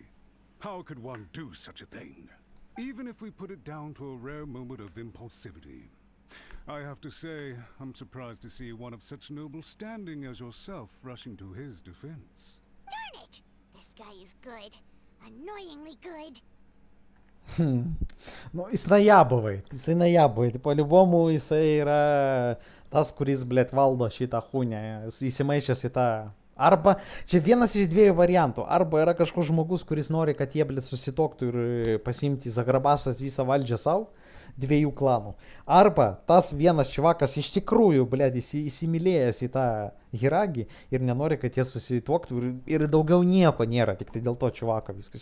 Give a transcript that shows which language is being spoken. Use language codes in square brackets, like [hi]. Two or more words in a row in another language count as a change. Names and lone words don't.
[en] How could one do such a thing? Even if we put it down to a rare moment of impulsivity. I have to say, I'm surprised to see one of such noble standing as yourself rushing to his defense. Darn it! This guy is good. Annoyingly good. [lt] Nu, jis najabovaj, tai по-любому jisai yra tas, kuris, blėt, valdo šitą chūnę, jis įsimaišęs į tą. Arba, čia vienas iš dviejų variantų, arba yra kažkoks žmogus, kuris nori, kad jie, blėt, susitoktų ir pasimti zagrabasas visą valdžią savo, dviejų klanų. Arba tas vienas čivakas iš tikrųjų, blėt, įsimylėjęs į tą Hiragi ir nenori, kad jie susituoktų ir daugiau nieko nėra, tik tai dėl to čivako viskas.